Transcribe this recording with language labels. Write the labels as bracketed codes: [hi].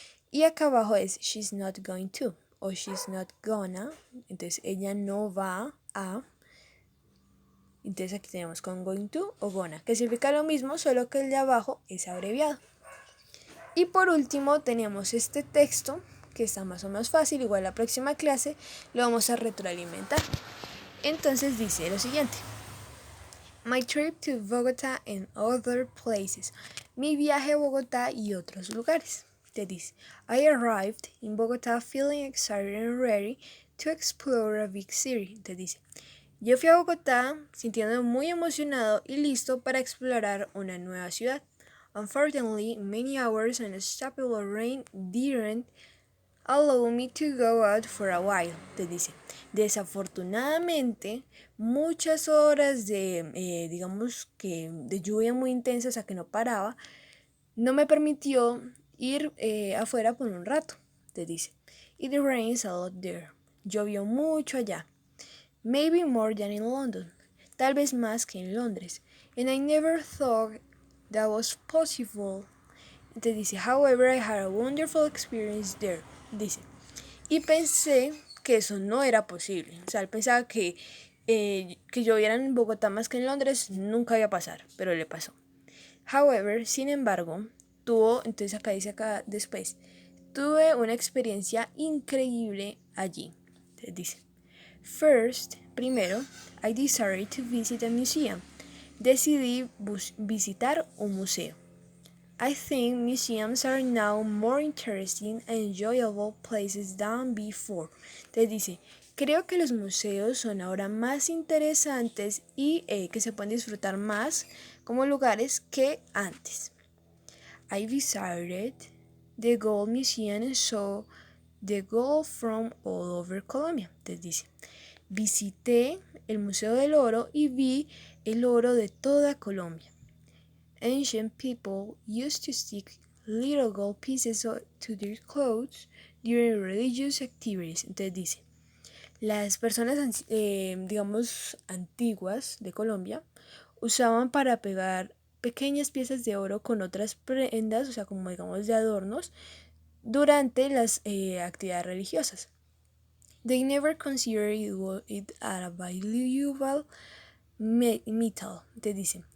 [es] Y acá abajo es [en] she's not going to o she's not gonna. [es] Entonces ella no va a. Entonces aquí tenemos con going to o gonna, que significa lo mismo, solo que el de abajo es abreviado. Y por último tenemos este texto, que está más o menos fácil, igual la próxima clase lo vamos a retroalimentar. Entonces dice lo siguiente. [en] My trip to Bogotá and other places. [es] Mi viaje a Bogotá y otros lugares. Te dice, [en] I arrived in Bogotá feeling excited and ready to explore a big city. [es] Te dice, yo fui a Bogotá sintiéndome muy emocionado y listo para explorar una nueva ciudad. [en] Unfortunately, many hours and unstoppable rain didn't allow me to go out for a while. [es] Te dice, desafortunadamente, muchas horas de, digamos que de lluvia muy intensa, o sea que no paraba, no me permitió ir afuera por un rato. Te dice, [en] it rains a lot there. [es] Llovió mucho allá. [en] Maybe more than in London. [es] Tal vez más que en Londres. [en] And I never thought that was possible. [es] Te dice, [en] however, I had a wonderful experience there. [es] Dice, y pensé que eso no era posible. O sea, él pensaba que lloviera en Bogotá más que en Londres nunca iba a pasar, pero le pasó. [en] However, [es] sin embargo, entonces acá dice acá después, tuve una experiencia increíble allí. Entonces dice, [en] first, [es] primero, [en] I decided to visit a museum. [es] decidí visitar un museo. [en] I think museums are now more interesting and enjoyable places than before. [es] Te dice, creo que los museos son ahora más interesantes y que se pueden disfrutar más como lugares que antes. [en] I visited the Gold Museum and saw the gold from all over Colombia. [es] Te dice, visité el Museo del Oro y vi el oro de toda Colombia. [en] Ancient people used to stick little gold pieces to their clothes during religious activities. [es] Entonces dice, las personas, digamos, antiguas de Colombia usaban para pegar pequeñas piezas de oro con otras prendas, o sea, como digamos de adornos, durante las actividades religiosas. [en] They never considered it a valuable metal, [es] te dicen.